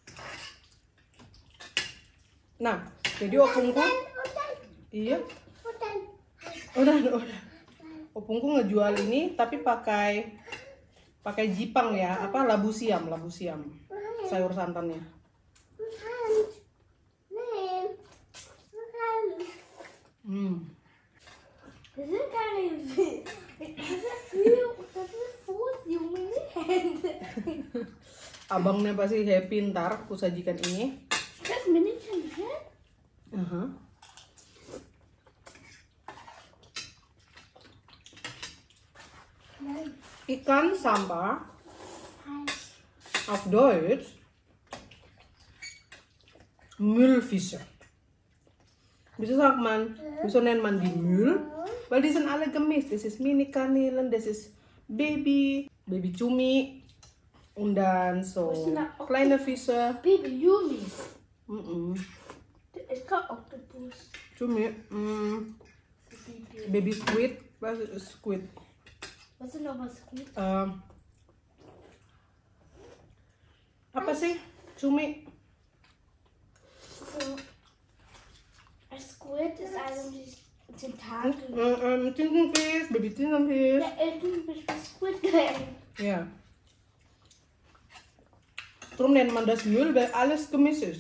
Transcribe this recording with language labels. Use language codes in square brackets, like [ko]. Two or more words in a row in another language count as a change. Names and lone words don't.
[id] Nah, jadi opungku, iya, udah. Opungku ngejual ini, tapi pakai jipang ya, apa labu siam, sayur santannya. [de] Das sind keine das ist Fußjungen Hände. [id] Abangnya pasti happy ntar aku sajikan ini. [de] Das Männchen, hä? [id] Ikan sampah [de] auf Deutsch Müllfische. Wieso nennt man die Müll? Weil die sind alle gemischt. Das ist Mini-Garnelen, das ist Baby Cumi und dann so kleine Fische. Baby Yumi. Das ist kein Oktopus. Cumi, [en] Baby Squid, [de] was ist Squid? Was ist noch was gut? [id] Apa sih? Cumi? [de] Ein Squid ist eigentlich Tentakel. Tintenfisch, Baby Tintenfisch. Der Tintenfisch ist Squid Game. Ja. Darum nennt man das Müll, weil alles gemischt ist.